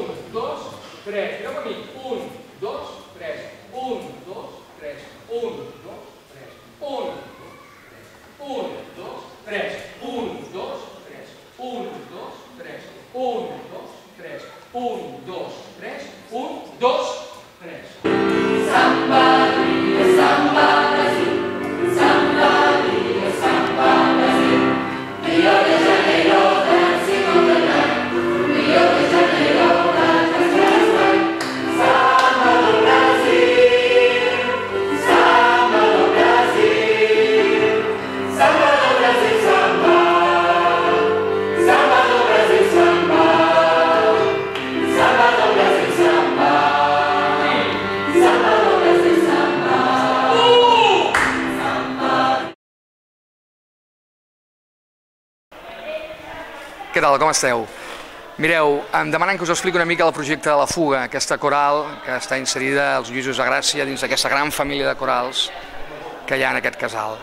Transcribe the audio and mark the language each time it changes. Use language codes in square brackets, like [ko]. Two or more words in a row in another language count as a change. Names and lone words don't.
[ca] 1, 2, 3, mireu per mi, 1, 2, 3, 1, 2, 3, 1, 2, 3, 1, 2, 3, 1, 2, 3, 1, 2, 3, 1, 2, 3, 1, 2, 3, 1, 2, 3. [pt] Samba, samba, Brasil, samba, samba, Brasil, Rio de Janeiro, [en] dancing on the line, [pt] Rio de Janeiro, [en] dancing on the line, [pt] samba do Brasil, samba do Brasil, samba do Brasil, samba, samba do Brasil, samba, samba do Brasil, samba. [ca] Què tal, com esteu? Mireu, em demanen que us expliqui una mica el projecte de La Fuga, aquesta coral que està inserida als Lluïsos de Gràcia dins d'aquesta gran família de corals que hi ha en aquest casal.